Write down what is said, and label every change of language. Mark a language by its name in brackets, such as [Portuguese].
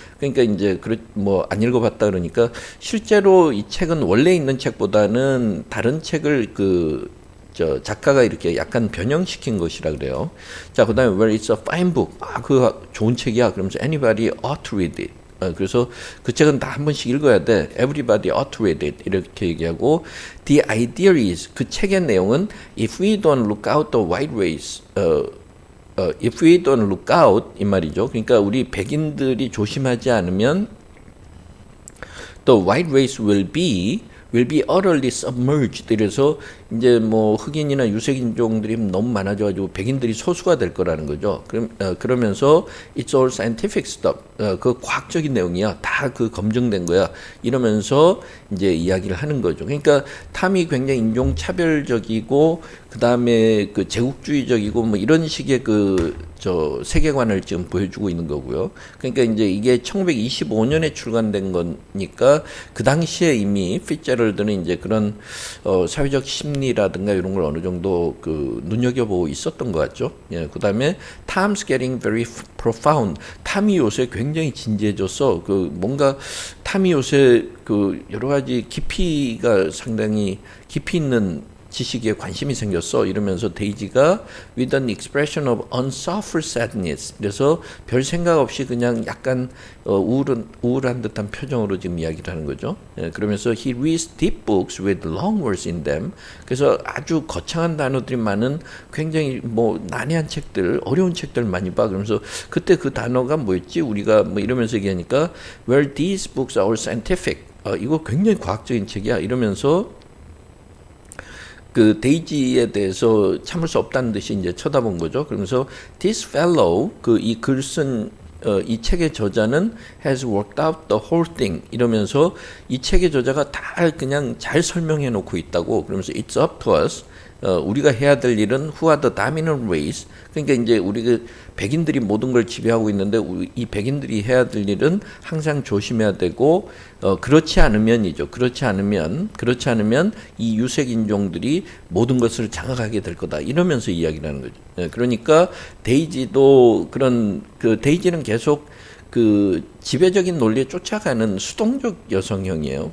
[Korean] 그러니까 이제 뭐 안 읽어봤다 그러니까 실제로 이 책은 원래 있는 책보다는 다른 책을 작가가 이렇게 약간 변형시킨 것이라 그래요. 자, 그다음에 [English] Well, it's a fine book. [Korean] 그거 좋은 책이야. 그러면서 [English] Anybody ought to read it. [Korean] 그래서 그 책은 다 한 번씩 읽어야 돼. [English] Everybody ought to read it. [Korean] 이렇게 얘기하고 [English] The idea is [Korean] 그 책의 내용은 [English] If we don't look out the white race If we don't look out [Korean] 이 말이죠. 그러니까 우리 백인들이 조심하지 않으면 [English] The white race will be will be utterly submerged. [Korean] 이래서 이제 뭐 흑인이나 유색인종들이 너무 많아져가지고 백인들이 소수가 될 거라는 거죠. 그러면서 [English] it's all scientific stuff. [Korean] 그 과학적인 내용이야. 다 그 검증된 거야. 이러면서 이제 이야기를 하는 거죠. 그러니까 탐이 굉장히 인종차별적이고 그 다음에 그 제국주의적이고 뭐 이런 식의 세계관을 지금 보여주고 있는 거고요. 그러니까 이제 이게 1925년에 출간된 거니까 그 당시에 이미 피츠제럴드는 이제 그런 사회적 심리라든가 이런 걸 어느 정도 그 눈여겨보고 있었던 것 같죠. 예, 그 다음에 [English] Tom's getting very profound. [Korean] 탐이 요새 굉장히 진지해져서 그 뭔가 탐이 요새 그 여러 가지 깊이가 상당히 깊이 있는 지식에 관심이 생겼어. 이러면서 데이지가 [English] with an expression of unsuffered sadness. [Korean] 그래서 별 생각 없이 그냥 약간 우울한 듯한 표정으로 지금 이야기를 하는 거죠. 예, 그러면서 [English] he reads deep books with long words in them. [Korean] 그래서 아주 거창한 단어들이 많은 굉장히 뭐 난해한 책들, 어려운 책들 많이 봐. 그러면서 그때 그 단어가 뭐였지? 우리가 뭐 이러면서 얘기하니까 [English] well, these books are all scientific. [Korean] 이거 굉장히 과학적인 책이야. 이러면서 그 데이지에 대해서 참을 수 없다는 듯이 이제 쳐다본 거죠. 그러면서 [English] this fellow [Korean] 이 글 쓴 이 책의 저자는 [English] has worked out the whole thing [Korean] 이러면서 이 책의 저자가 다 그냥 잘 설명해 놓고 있다고. 그러면서 [English] it's up to us. [Korean] 우리가 해야 될 일은 [English] who are the dominant race. [Korean] 그러니까 이제 우리 백인들이 모든 걸 지배하고 있는데 이 백인들이 해야 될 일은 항상 조심해야 되고 그렇지 않으면이죠. 그렇지 않으면 이 유색 인종들이 모든 것을 장악하게 될 거다. 이러면서 이야기를 하는 거죠. 그러니까 데이지도 데이지는 계속 그 지배적인 논리에 쫓아가는 수동적 여성형이에요.